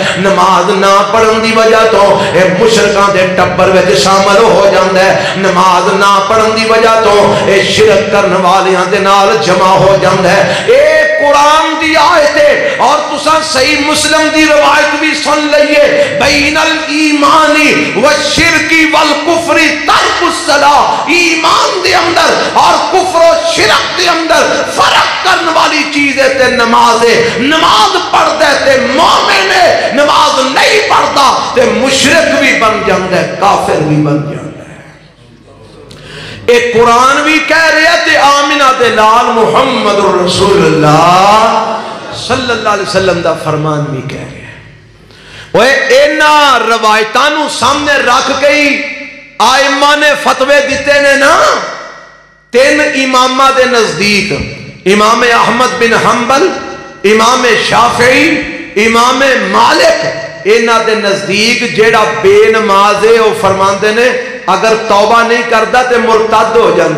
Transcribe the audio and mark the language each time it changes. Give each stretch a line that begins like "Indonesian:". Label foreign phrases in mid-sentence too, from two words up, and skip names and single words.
Punjabi: نماز نہ پڑھن دی وجہ تو اے مشرکاں دے ٹبر وچ شامل ہو جاتا ہے. نماز نہ پڑھن دی وجہ تو اے شرک کرنے والیاں دے نال جمع ہو جاتا ہے. اے قرآن دی آیت ہے اور تسا صحیح مسلم دی روایت بھی سن لئیے,
Arabic: بين الإيمان والشرك والكفر ترك الصلاة.
Punjabi: ایمان دے اندر اور کفر اور شرک دے اندر فرق کرنے والی چیز ہے تے نماز ہے. نماز پڑھتا ہے تے مومن ہے، نماز نہیں پڑھتا تے مشرک بھی بن جاتا ہے، کافر بھی بن جاتا ہے. ایک قرآن بھی کہہ رہا تے آمنہ دے لال محمد رسول اللہ
Arabic: صلی اللہ علیہ وسلم
Punjabi: دا فرمان بھی کہہ رہا ہے۔ وہ اینا روایتانو سامنے رکھ گئی آئمہ نے فتوے دیتے نے نا 3 امامہ دے نزدیک، امام احمد بن حنبل، امام شافعی، امام مالک، اینا دے نزدیک جیڑا بے نماز ہے وہ فرماندے نے اگر توبہ نہیں کرتا تے مرتد ہو جاندے۔